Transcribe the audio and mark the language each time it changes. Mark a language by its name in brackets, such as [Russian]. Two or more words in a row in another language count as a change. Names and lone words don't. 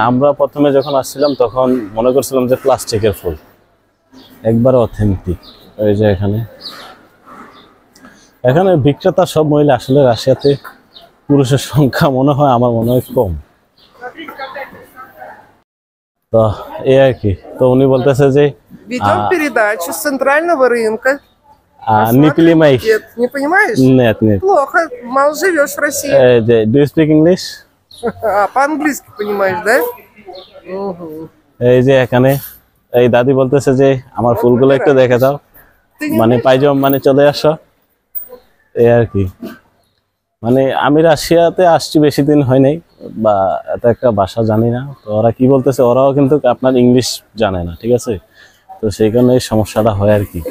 [Bangla] আমরা প্রথমে যখন আসছিলাম তখন মনে করছিলাম যে প্লাস্টিকের ফুল, একবার অথেন্টিক। এই যে এখানে এখানে বিক্রেতা সব মহিলা। আসলে রাশিয়াতে পুরুষের সংখ্যা মনে হয়, আমার মনে হয় কম। তো এই আর কি। তো উনি বলতেছে যে [Russian] Ведем передачу с центрального рынка. নিপিলি মাই। Нет, не понимаешь? нет нет. Плохо, мало живешь в России. [Bangla] এই যে [English] do you speak English? [Russian] По-английски понимаешь, да? Угу. [Bangla] এই যে এখানে এই দাদি বলতেছে যে আমার ফুলগুলো একটু দেখে দাও, [Russian] Ты не [Bangla] মানে পাইজম, মানে চলে আসো, এই আর কি। মানে আমি রাশিয়াতে আসছি বেশি দিন হয় নাই, বা এত একটা ভাষা জানি না। তো ওরা কি বলতেছে, ওরাও কিন্তু আপনার ইংলিশ জানে না। ঠিক আছে, তো সেই কারণে এই সমস্যাটা হয় আর কি।